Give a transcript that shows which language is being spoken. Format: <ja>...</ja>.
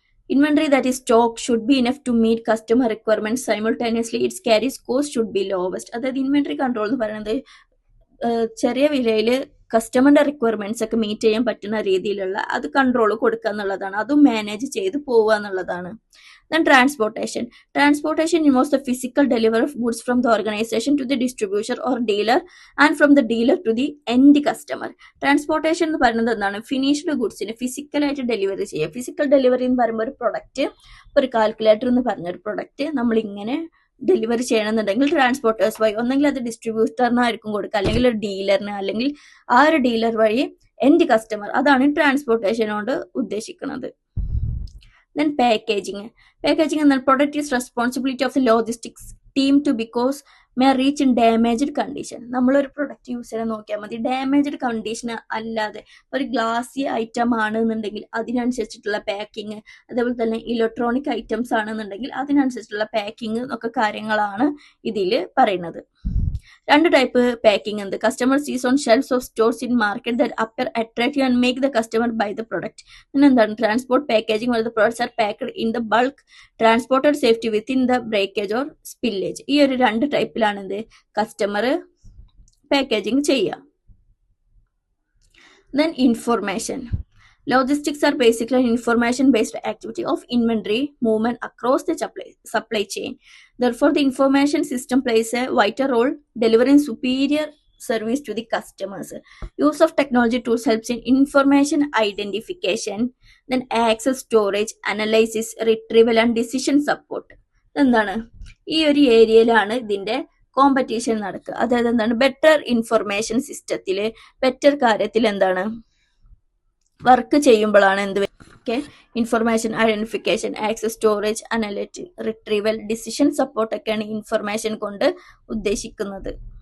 <en>Inventory that is stock should be enough to meet customer requirements simultaneously. Its carries cost should be lowest.</en> <ml>അതായത് inventory control എന്ന് പറയുന്നത് ചെറിയ വിലയിൽ കസ്റ്റമറിന്റെ requirements ഒക്കെ meet ചെയ്യാൻ പറ്റുന്ന രീതിയിലുള്ള അത് കൺട്രോൾ കൊടുക്കുക എന്നുള്ളതാണ്, അതും മാനേജ് ചെയ്ത് പോവുക എന്നുള്ളതാണ്.</ml> <en>Then transportation involves the physical delivery of goods from the organization to the distributor or dealer and from the dealer to the end customer.</en> <ml>Transportation എന്ന് പറയുന്നത് എന്താണ്, ഫിനിഷ്ഡ് ഗുഡ്സിന് ഫിസിക്കലായിട്ട് ഡെലിവറി ചെയ്യുക. ഫിസിക്കൽ ഡെലിവറി എന്ന് പറയുമ്പോൾ ഒരു പ്രൊഡക്റ്റ്, ഒരു കാൽക്കുലേറ്റർ എന്ന് പറഞ്ഞൊരു പ്രൊഡക്റ്റ് നമ്മൾ ഇങ്ങനെ ഡെലിവറി ചെയ്യണമെന്നുണ്ടെങ്കിൽ ട്രാൻസ്പോർട്ടേഴ്സ് വഴി ഒന്നെങ്കിൽ അത് ഡിസ്ട്രിബ്യൂട്ടറിനായിരിക്കും കൊടുക്കുക, അല്ലെങ്കിൽ ഒരു ഡീലറിന്, അല്ലെങ്കിൽ ആ ഒരു ഡീലർ വഴി എൻഡ് കസ്റ്റമർ. അതാണ് ട്രാൻസ്പോർട്ടേഷൻ കൊണ്ട് ഉദ്ദേശിക്കുന്നത്.</ml> <en>Then packaging</en> <ml>എന്നാൽ</ml> <en>product is responsibility of the logistics team to because may reach in damaged condition.</en> <ml>നമ്മളൊരു പ്രൊഡക്റ്റ് യൂസ് ചെയ്യാൻ നോക്കിയാൽ മതി, ഡാമേജ്ഡ് കണ്ടീഷൻ അല്ലാതെ ഒരു ഗ്ലാസി ഐറ്റം ആണെന്നുണ്ടെങ്കിൽ അതിനനുസരിച്ചിട്ടുള്ള പാക്കിങ്, അതേപോലെ തന്നെ ഇലക്ട്രോണിക് ഐറ്റംസ് ആണെന്നുണ്ടെങ്കിൽ അതിനനുസരിച്ചിട്ടുള്ള പാക്കിങ് ഒക്കെ കാര്യങ്ങളാണ് ഇതിൽ പറയുന്നത്. രണ്ട് ടൈപ്പ് പാക്കിംഗ് ഉണ്ട്.</ml> <en>Customer sees on shelves of stores in market that appear attractive and make the customer buy the product.</en> <ml>പിന്നെ എന്താണ്</ml> <en>Transport packaging where the products are packed in the bulk transported safety within the breakage or spillage.</en> <ml>ഈ ഒരു രണ്ട് ടൈപ്പിലാണ് എന്ത് customer packaging ചെയ്യുക.</ml> <en>Then information. Logistics are basically an information-based activity of inventory movement across the supply chain. Therefore, the information system plays a vital role delivering superior service to the customers. Use of technology tools helps in information identification, then access, storage, analysis, retrieval and decision support.</en> <ml>എന്താണ് ഈ ഒരു ഏരിയയിലാണ് ഇതിന്റെ competition നടക്കുക. അതായത് എന്താണ് better information സിസ്റ്റത്തില് better കാര്യത്തിൽ എന്താണ് വർക്ക് ചെയ്യുമ്പോഴാണ് എന്ത് information identification, access, storage, analytic, retrieval, decision support ഒക്കെയാണ് ഇൻഫർമേഷൻ കൊണ്ട് ഉദ്ദേശിക്കുന്നത്.</ml>